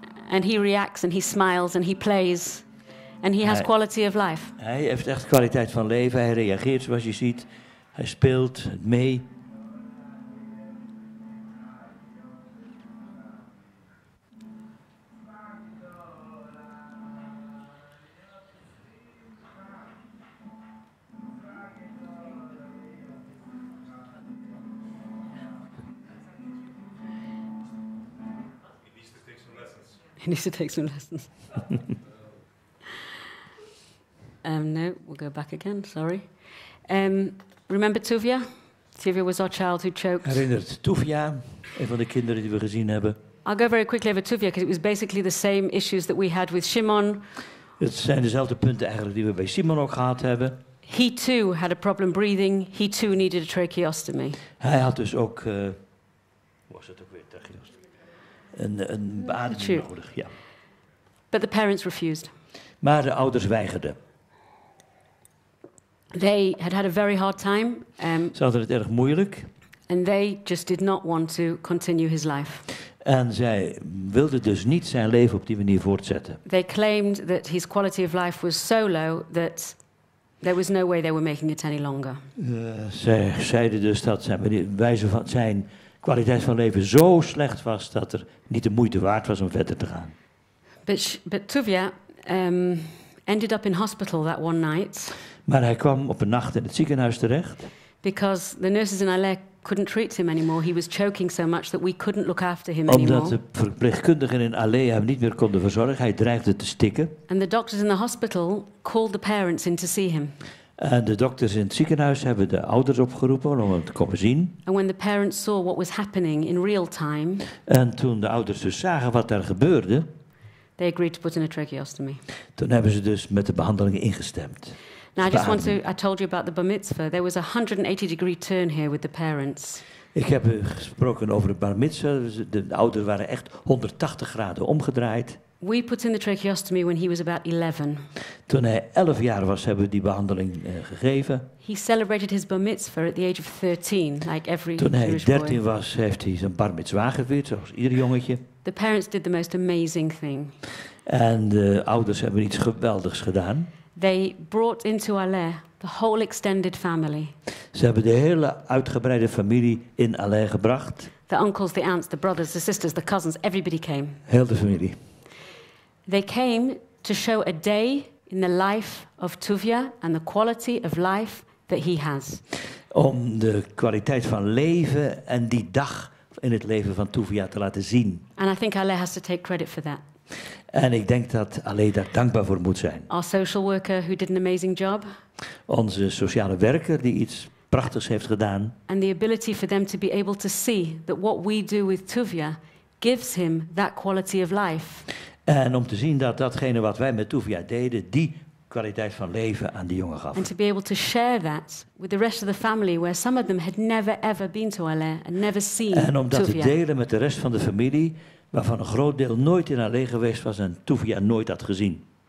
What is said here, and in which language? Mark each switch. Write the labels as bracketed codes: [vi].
[en] and he reacts, and he smiles, and he plays, and he has [nl] Hij- [en] quality of life. [nl] Hij heeft echt kwaliteit van leven. Hij reageert zoals je ziet. Hij speelt mee. [en] He needs to take some lessons. No, we'll go back again. Sorry. Remember Tuvia? Tuvia was our child who choked. [nl] Herinnert Tuvia, een van de kinderen die we gezien hebben. [en] I'll go very quickly over Tuvia because it was basically the same issues that we had with Shimon. [nl] Het zijn dezelfde punten eigenlijk die we bij Simon ook gehad hebben. [en] He too had a problem breathing. He too needed a tracheostomy. [nl] Hij had dus ook, hoe was het ook weer, een beademing [en] Tube. [nl] nodig. Ja. [en] But the parents refused. [nl] Maar de ouders weigerden. [en] They had a very hard time, [nl] Ze hadden het erg moeilijk. [en] and they just did not want to continue his life. [nl] En zij wilden dus niet zijn leven op die manier voortzetten. [en] They claimed that his quality of life was so low that there was no way they were making it any longer. [nl] Zij zeiden dus dat zijn kwaliteit van leven zo slecht was dat er niet de moeite waard was om verder te gaan. [en] But Tuvia ended up in hospital that one night [nl] Maar hij kwam op een nacht in het ziekenhuis terecht. [en] because the nurses in Aleh couldn't treat him anymore. He was choking so much that we couldn't look after him [nl] Omdat [en] anymore. [nl] de verpleegkundigen in Aleh hem niet meer konden verzorgen. Hij dreigde te stikken. [en] And the doctors in the hospital called the parents in to see him. [nl] En de dokters in het ziekenhuis hebben de ouders opgeroepen om hem te komen zien. [en] And when the parents saw what was happening in real time, [nl] En toen de ouders dus zagen wat daar gebeurde, [en] they agreed to put in a tracheostomy. [nl] toen hebben ze dus met de behandelingen ingestemd. [en] Now, I told you about the bar mitzvah. There was a 180-degree turn here with the parents. [nl] Ik heb gesproken over het bar mitzvah. De ouders waren echt 180 graden omgedraaid. [en] We put in the tracheostomy when he was about 11. [nl] Toen hij 11 jaar was, hebben we die behandeling gegeven. [en] He celebrated his bar mitzvah at the age of 13, like every [nl] Toen hij [en] Jewish [nl] 13 [en] boy. [nl] was, heeft hij zijn bar mitzvah gevierd, zoals ieder jongetje. [en] The parents did the most amazing thing. [nl] En de ouders hebben iets geweldigs gedaan. [en] They brought into Aleh the whole extended family. [nl] Ze hebben de hele uitgebreide familie in Aleh gebracht. [en] The uncles, the aunts, the brothers, the sisters, the cousins, everybody came. [nl] Heel de familie. [en] They came to show a day in the life of Tuvia and the quality of life that he has. [nl] Om de kwaliteit van leven en die dag in het leven van Tuvia te laten zien. [en] And I think Aleh has to take credit for that. [nl] En ik denk dat Aleh daar dankbaar voor moet zijn. [en] Our social worker who did an amazing job. [nl] Onze sociale werker die iets prachtigs heeft gedaan. [en] And the ability for them to be able to see that what we do with Tuvia gives him that quality of life. [nl] En om te zien dat datgene wat wij met Tuvia deden, die kwaliteit van leven aan die jongen gaf. [en] And to be able to share that with the rest of the family, where some of them had never ever been to Aleh and never seen [nl] En om dat te [en] Tuvia. [nl] delen met de rest van de familie, waarvan een groot deel nooit in Aleh geweest was en Tuvia nooit had gezien.